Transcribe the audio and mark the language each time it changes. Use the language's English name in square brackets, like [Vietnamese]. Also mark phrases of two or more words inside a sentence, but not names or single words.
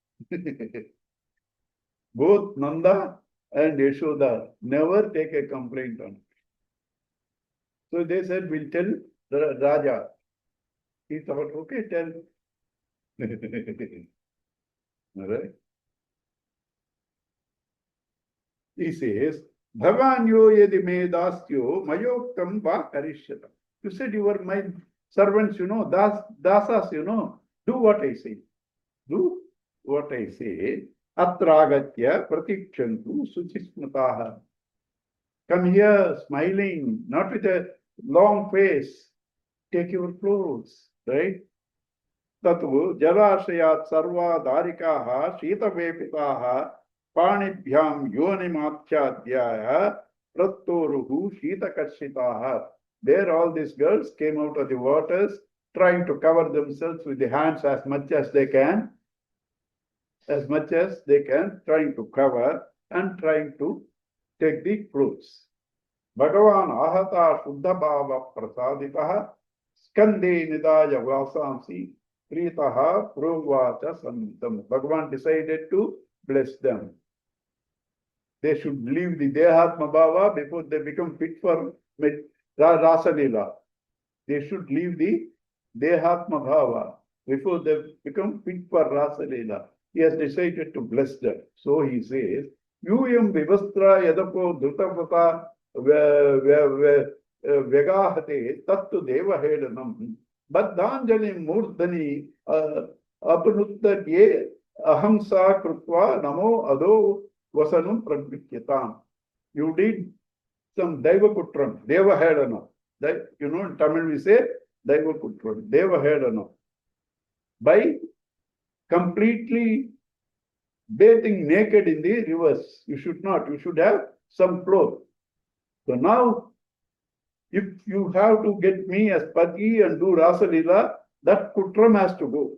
[English] Both Nanda and Yashoda never take a complaint on. So they said, we'll tell Raja. He thought, okay, tell. All right. He says, [Sanskrit] Bhavanyo yedi me dasyo mayoktam va karishyata. [English] You said you were my servants, dasas, do what I say. Do what I say. [Sanskrit] Atragatya pratikshantu suchismataha. [English] Come here smiling, not with a long face. Take your clothes, right? [Sanskrit] Tatu jalashayat sarva darikaha shitavepitaha panibhyam yonimatyadhyaya prattoruhu shitakashitaha. [English] There all these girls came out of the waters trying to cover themselves with the hands as much as they can, trying to cover and trying to take the clothes. [Sanskrit] Bhagavan ahata Uddhava prasaditaha skande nidaya vasamsi pritaha provacha santam. [English] Bhagavan decided to bless them. They should leave the [Sanskrit] Dehatma Bhava [English] before they become fit for Rasa Leela. They should leave the [Sanskrit] Dehatma Bhava [English] before they become fit for Rasa Leela. He has decided to bless them. So he says, [Sanskrit] Yuyam vivastra yadapo dhutavata vegahate tattu deva hedanam baddhanjali murdhani apanuttarye ahamsa krutva namo ado vasanum pragvityatam. [English] You did some Daivakutram, [Sanskrit] Deva Hedana. [English] In Tamil we say Daivakutram, [Sanskrit] Deva Hedana. [English] By completely bathing naked in the rivers. You should not. You should have some clothes. So now, if you have to get me as Pati and do Rasa Leela, that Kutram has to go.